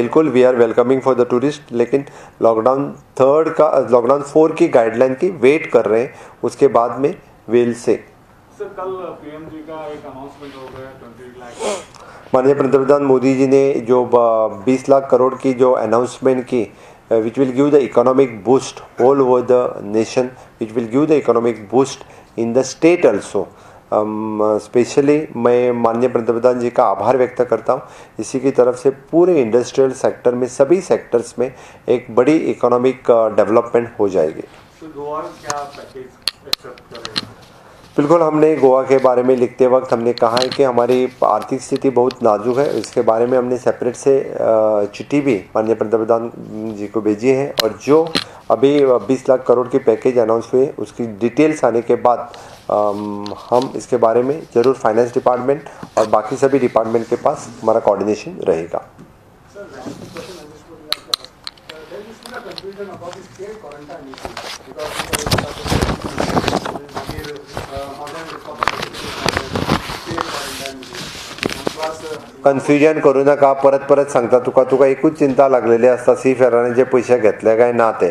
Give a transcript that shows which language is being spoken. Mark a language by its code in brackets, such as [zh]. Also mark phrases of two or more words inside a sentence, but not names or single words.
[hi] बिल्कुल, [en] we are welcoming for the tourist, [hi] लेकिन लॉकडाउन 4 की गाइडलाइन की वेट कर रहे हैं, उसके बाद में [en] will see. [hi] सर कल पीएम जी का एक अनाउंसमेंट हो गया 20 लाख। माननीय पंतप्रधान मोदी जी ने जो 20 लाख करोड़ की जो अनाउंसमेंट की, [en] which will give the economic boost all over the nation, which will give the economic boost in the state also. [hi] स्पेशली मैं माननीय पंतप्रधान जी का आभार व्यक्त करता हूँ। इसी की तरफ से पूरे [en] industrial sector [hi] में सभी सेक्टर्स में एक बड़ी [en] economic development [hi] हो जाएगी। तो गोवा क्या पैकेज एक्सेप्ट करेगा? बिल्कुल, हमने गोवा के बारे में लिखते वक्त हमने कहा है कि हमारी आर्थिक स्थिति बहुत नाजुक है, इसके बारे में हमने सेपरेट से चिट्ठी भी माननीय पंतप्रधान जी को भेजी है। और जो अभी 20 लाख करोड़ की पैकेज अनाउंस हुए उसकी डिटेल्स आने के बाद हम इसके बारे में ज़रूर [en] finance department [hi] और बाकी सभी डिपार्टमेंट के पास हमारा कोऑर्डिनेशन रहेगा। [kok] कन्फ्युजन करू नका, परत सांगता तुका एकूच चिंता लागलेली आसता सी फेरांनी जे पयशे घेतले काय ना ते।